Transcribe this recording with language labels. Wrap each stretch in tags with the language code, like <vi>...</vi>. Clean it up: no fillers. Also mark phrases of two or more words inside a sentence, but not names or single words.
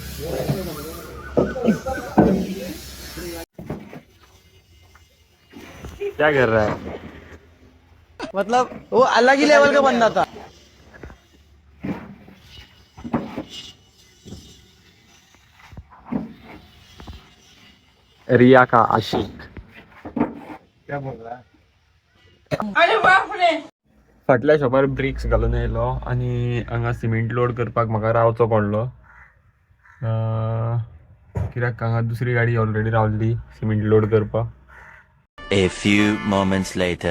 <hi>क्या कर रहा है? मतलब वो अलग ही लेवल का बंदा था. रिया का आशिक. क्या बोल रहा है?</hi> <kok>फाटल्या शॉपार ब्रिक्स घालून येयलो आणि हांगा सिमेंट लोड करपाक म्हाका रावचो पडलो. कित्याक हांगा दुसरी गाडी ऑलरेडी रावल्ली सिमेंट लोड करपाक.</kok> <en>A few moments later.</en>